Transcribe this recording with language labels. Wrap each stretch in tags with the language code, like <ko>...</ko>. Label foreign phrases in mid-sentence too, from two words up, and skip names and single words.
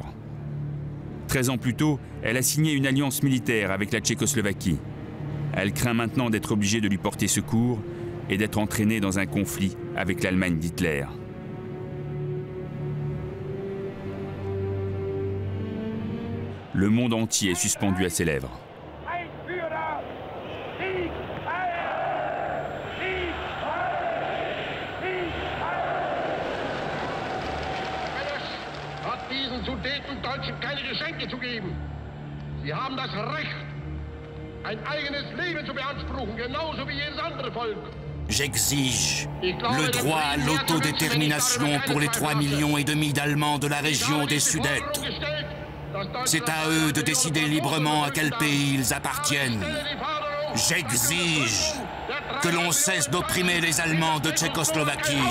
<fr>13 ans plus tôt, elle a signé une alliance militaire avec la Tchécoslovaquie. Elle craint maintenant d'être obligée de lui porter secours et d'être entraînée dans un conflit avec l'Allemagne d'Hitler. Le monde entier est suspendu à ses lèvres.</fr> <de>Sie haben das Recht, ein eigenes Leben zu beanspruchen, genauso wie jedes andere Volk.</de> <fr>J'exige le droit à l'autodétermination pour les 3,5 millions d'Allemands de la région des Sudètes. C'est à eux de décider librement à quel pays ils appartiennent. J'exige que l'on cesse d'opprimer les Allemands de Tchécoslovaquie.</fr>